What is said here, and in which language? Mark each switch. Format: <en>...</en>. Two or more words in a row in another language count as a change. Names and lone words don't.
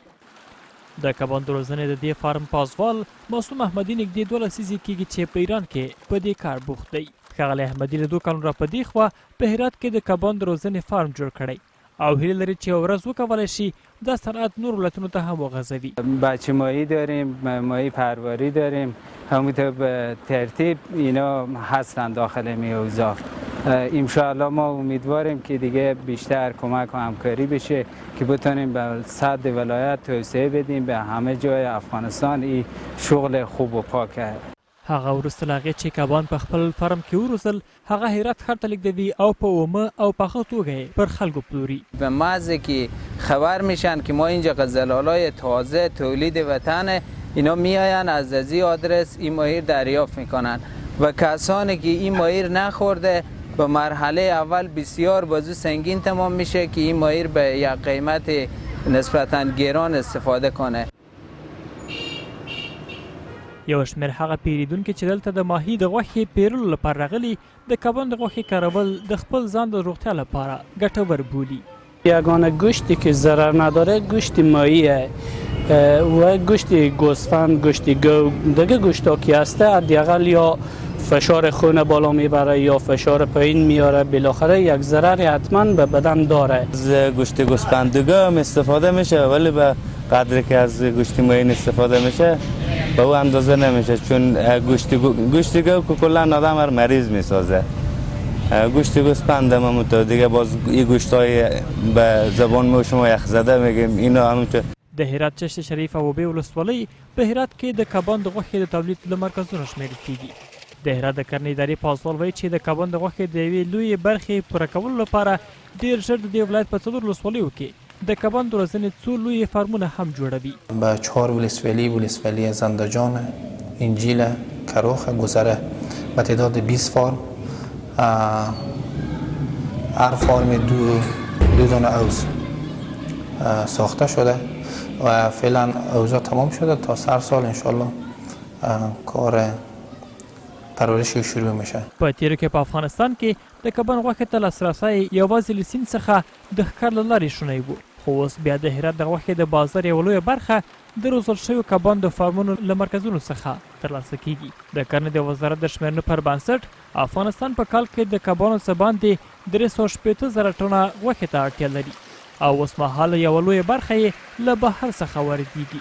<ps>د کبانو د روزنې د دې فارم پازوال معصوم احمدي نږدې 2 لسیزې کېږي چې په ایران کې په دې کار بوخت دی. ښاغلی احمدي له 2 کالونو راپدې خوا په هرات کې د کبانو د روزنې فارم جوړ کړی او هیله لري چې یوه ورځ وکولی شي دا صنعت نور ولایتونو ته هم وغځوي.</ps> <fa>بچه ماهی داریم، ماهی پرواری داریم، همونطور به ترتیب اینا هستن داخل میوزا. انشاءالله ما امیدواریم که دیگه بیشتر کمک و همکاری بشه که بتونیم به صد ولایت توسعه بدیم به همه جای افغانستان این شغل خوب و پاکه.</fa> <ps>هغه وروسته له هغې چې کبان په خپل فرم کې وروزل هغه هرات ښار ته لیږدوي او په اومه او پخه توګه یې پر خلکو پلوري.</ps> <fa>به محض که خبر میشن که ما اینجا غزل‌آلای تازه تولید وطنه، اینا میاین از این آدرس این ماهی دریافت میکنن و کسانی که این ماهی نخورده به مرحله اول بسیار بازو سنگین تمام میشه که این ماهی به یک قیمت نسبتاً گران استفاده کنه.</fa> <ps>یو شمېر هغه پیریدونکي چې دلته د ماهي د غوښې پیرلو لپاره راغلي د کبان د غوښې کارول د خپل ځان د روغتیا لپاره ګټور بولي.</ps> <fa>یگانه گوشتی که ضرر نداره گوشت ماهیه و گوشت گوسفند، گوشت گو، دیگه گوشتا که هسته حداقل یا فشار خون بالا میبره یا فشار پایین میاره، بالاخره یک ضرر حتما به بدن داره. از گوشت گوسفند دیگه هم استفاده میشه ولی به قدری که از گوشت ماهی استفاده میشه به او اندازه نمیشه، چون گوشت گو کلا آدم هر مریض میسازه. گوشت گوسفند هم همونطور دیگه. باز این گوشتای به زبان ما شما یخ زده میگیم اینا همونطور.</fa> <ps>د هرات چشت شریف او اوبې ولسوالۍ په هرات کې د کبان د غوښې د تولید له مرکزونو شمیرل کیږي. د هرات د کرنې ادارې پاسوال وایي چې د کبان د غوښې د یوې لویې برخې پوره کولو لپاره ډېر ژر د دې ولایت په 4 ولسوالیو کې د کبان د روزنې څو لویې فارمونه هم جوړوي.</ps> <fa>به 4 ولسوالی زندجان، انجیل، کروخ، گذره به تعداد 20 فارم. هر فارم دو دانه عوض ساخته شده و فعلا اوضاع تمام شده. تا سر سال انشالله کار پرورشی شروع میشه.</fa> <ps>په تیرو کې په افغانستان کې د کبان غوښې ته لاسرسی یوازې له سیند څخه د ښکار له لارې شونی و، خو اوس بیا د هرات د غوښې د بازار یوه لویه برخه د روزل شویو کبان د فارمونو له مرکزونو څخه ترلاسه کیږي. د کرنې د وزارت د شمېرنو پر بنسټ افغانستان په کال کې د کبانو څه باندې 380,000 ټنه غوښې ته اړتیا لري او اوس مهال یوه لویه برخه یې له بهر څخه واردېږي.</ps>